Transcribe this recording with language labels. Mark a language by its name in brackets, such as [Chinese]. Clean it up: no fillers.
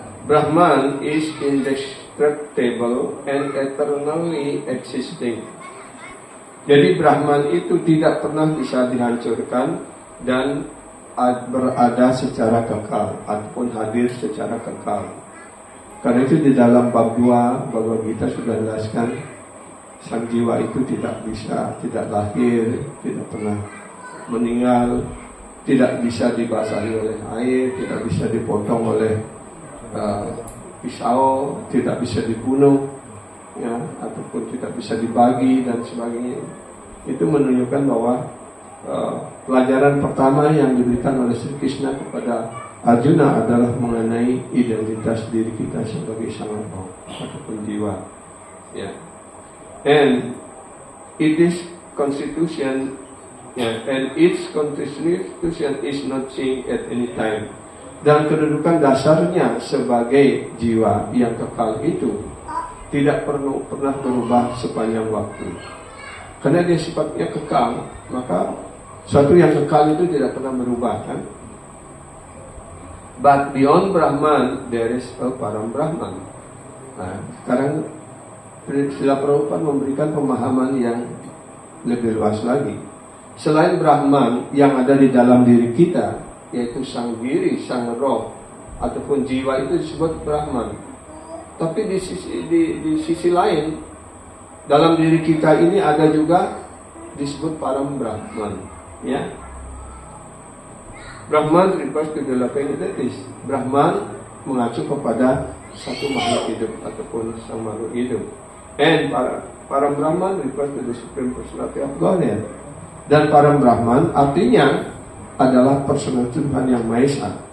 [English] Brahman is indestructible and eternally existing. [Indonesian] Jadi Brahman itu tidak pernah bisa dihancurkan dan berada secara kekal ataupun hadir secara kekal. Karena itu di dalam bab 2 Bhagavad Gita sudah jelaskan sang jiwa itu tidak lahir, tidak pernah meninggal, tidak bisa dibasahi oleh air, tidak bisa dipotong oleh pisau, tidak bisa dibunuh, ya, ataupun tidak bisa dibagi dan sebagainya. Itu menunjukkan bahwa pelajaran pertama yang diberikan oleh Sri Krishna kepada Arjuna adalah mengenai identitas diri kita sebagai sang roh ataupun jiwa. Ya. [English] And its constitution is not changed at any time. [Indonesian] Dan kedudukan dasarnya sebagai jiwa yang kekal itu tidak pernah berubah sepanjang waktu. Karena dia sifatnya kekal, maka suatu yang kekal itu tidak pernah berubah, kan? [English] But beyond Brahman, there is a Param Brahman. [Indonesian] Nah, sekarang Srila Prabhupada memberikan pemahaman yang lebih luas lagi. Selain Brahman yang ada di dalam diri kita, yaitu sang diri, sang roh, ataupun jiwa itu disebut Brahman. Tapi di sisi lain, dalam diri kita ini ada juga disebut Param Brahman. [English] Ya, Brahman refers to the living entities. [Indonesian] Brahman mengacu kepada satu makhluk hidup ataupun sang makhluk hidup. [English] And Param Brahman refers to the Supreme Personality of Godhead. [Indonesian] Dan Param Brahman artinya adalah personal Tuhan yang Maha Esa.